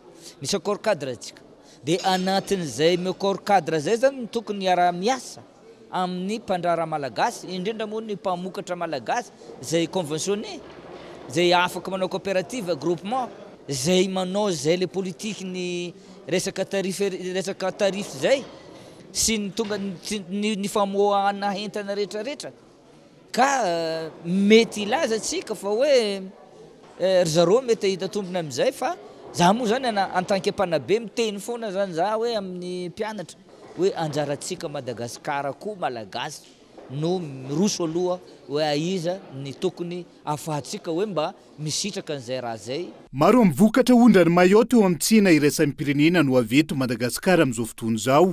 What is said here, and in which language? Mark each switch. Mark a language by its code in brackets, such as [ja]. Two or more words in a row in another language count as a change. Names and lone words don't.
[mg] Misy [fr] accord cadre [mg] tsika. De anatin'izay [fr] accord cadre [mg] zay zany tokony miara-miasa amin'ny mpandrara malagasy, indrindra moa ny mpamokatra malagasy, zay conventionné, zay afaka manao coopérative, groupement, zay manao zay [fr] le politique [mg] ny resaka tarif zay, sy ny tonga ny famoahana entana rehetrarehetra. Ka mety ilaza tsika fa hoe zareo mety hita tombony amin'izay fa za moa zany [fr] en tant que [mg] mpanabe miteny foana zany za hoe amin'ny mpianatra hoe anjaratsika Madagasikara koa malagasy no miroso aloha hoe aiza ny tokony afahantsika hoe mba misitraka an'izay raha zay. Maro amin'ny vokatra ondrany Mayotte eo amin'ny tsina iraisany pirenena no aveto Madagasikara amin'izao fotoana izao.